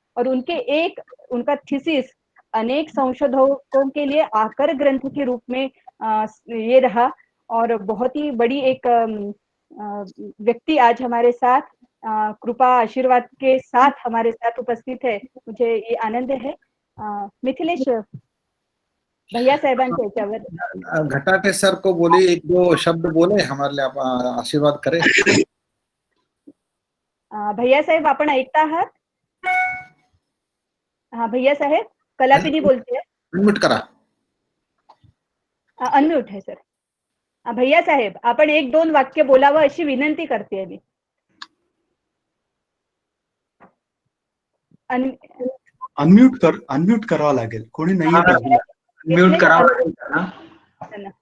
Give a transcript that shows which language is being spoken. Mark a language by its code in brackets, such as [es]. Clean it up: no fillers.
[hi] और उनका थीसिस अनेक संशोधकों के लिए आकर ग्रंथ के रूप में ये रहा। और बहुत ही बड़ी एक व्यक्ति आज हमारे साथ कृपा आशीर्वाद के साथ हमारे साथ उपस्थित है। मुझे ये आनंद है। [mr] मिथिलेश भैया साहेबांच्या याच्यावर [hi] घटाटे सर को बोले, एक दो शब्द बोले हमारे लिए, आप आशीर्वाद करें। [mr] भैया साहेब आपण ऐकता आहात? [hi] हाँ भैया साहेब, कलापिनी बोलते हैं। [mr] अनम्यूट करा। [hi] अनम्यूट है सर। [mr] भैया साहेब, आपण एक दोन वाक्य बोलावं अशी विनंती करते मी। अनम्यूट करावं लागेल, कोणी नाहीये बाजूला। म्यूट करावं लागेल ना?